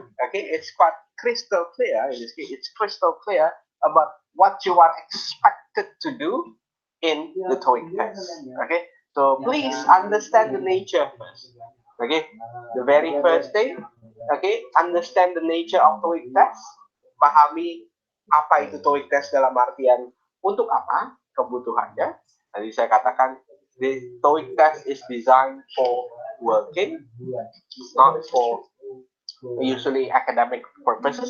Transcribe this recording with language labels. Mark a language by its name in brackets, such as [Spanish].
[English] Okay, it's quite crystal clear. In this case, it's crystal clear about what you are expected to do in the TOEIC test. Okay, so please understand the nature first. Okay, the very first thing. Okay, understand the nature of TOEIC test. [Indonesian] Pahami apa itu TOEIC test dalam artian untuk apa kebutuhannya. Tadi saya katakan [English] the TOEIC test is designed for working, not for usually academic purposes.